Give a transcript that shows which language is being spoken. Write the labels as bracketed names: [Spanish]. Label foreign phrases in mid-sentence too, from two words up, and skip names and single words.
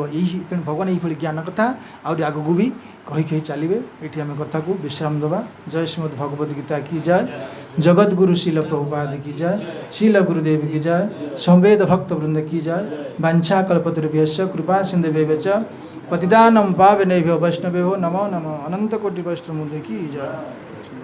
[Odia] ତେଣୁ ଭଗବାନ ଏଇଭଳି ଜ୍ଞାନ କଥା ଆହୁରି ଆଗକୁ ବି କହି ଚାଲିବେ। ଏଇଠି ଆମେ କଥାକୁ ବିଶ୍ରାମ ଦେବା। ଜୟ ଶ୍ରୀମଦ୍ ଭଗବତ ଗୀତା କି ଜୟ, ଜଗଦ୍ଗୁରୁ ଶିଲ ପ୍ରଭୁପାଦ କି ଜୟ, ଶିଲ ଗୁରୁଦେବ କି ଜୟ, ସମ୍ବେଦ ଭକ୍ତ ବୃନ୍ଦ କି ଜୟ। [Sanskrit] ବାଞ୍ଛା କଳ୍ପତରୁଭ୍ୟଶ୍ଚ କୃପା ସିନ୍ଧୁଭ୍ୟେବ च पतितानं पावनेभ्यो वैष्णवेभ्यो नमो नमः। [Hindi] अनंत कोटि वैष्णव की जय।